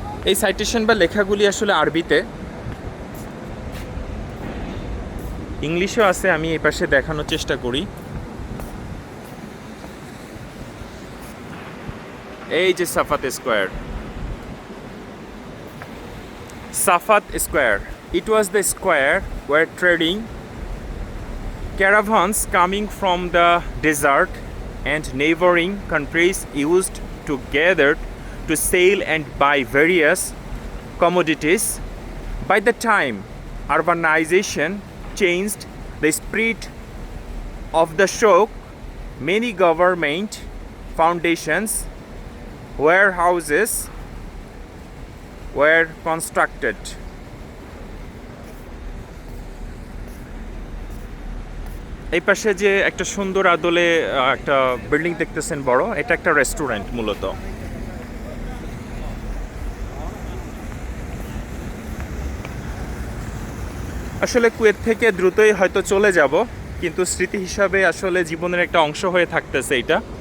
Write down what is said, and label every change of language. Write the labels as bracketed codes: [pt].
[bn] এই সাইটেশন বা লেখাগুলি আসলে আরবিতে, ইংলিশেও আছে, আমি এই পাশে দেখানোর চেষ্টা করি। এই যে সাফাত square, Safat Square. [en] It was the square where trading caravans coming from the desert and neighboring countries used to gather to sell and buy various commodities. By the time urbanization changed the spirit of the shock, many government foundations, warehouses were constructed. [bn] এই পাশে যে একটা সুন্দর আদলে একটা building দেখতেছেন বড়, এটা একটা রেস্টুরেন্ট মূলত। আসলে কুয়েত থেকে দ্রুতই হয়তো চলে যাব, কিন্তু স্মৃতি হিসাবে আসলে জীবনের একটা অংশ হয়ে থাকতেছে এটা।